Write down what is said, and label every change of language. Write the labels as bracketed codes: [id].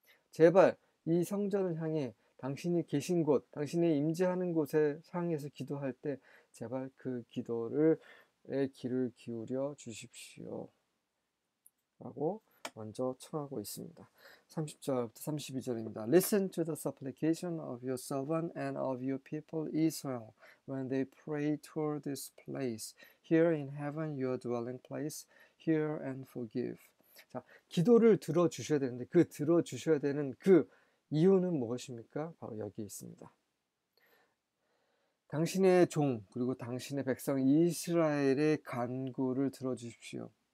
[ko] 제발 이 성전을 향해 당신이 계신 곳, 당신이 임재하는 곳에 향해서 기도할 때 제발 그 기도를 귀를 기울여 주십시오. 라고 먼저 청하고 있습니다. 30절부터 32절입니다. [en] Listen to the supplication of your servant and of your people Israel when they pray toward this place. Here in heaven your dwelling place. Hear and forgive. [ko] 자, 기도를 들어주셔야 되는데 그 들어주셔야 되는 그 이유는 무엇입니까? 바로 여기 있습니다. 당신의 종 그리고 당신의 백성 이스라엘의 간구를 들어주십시오.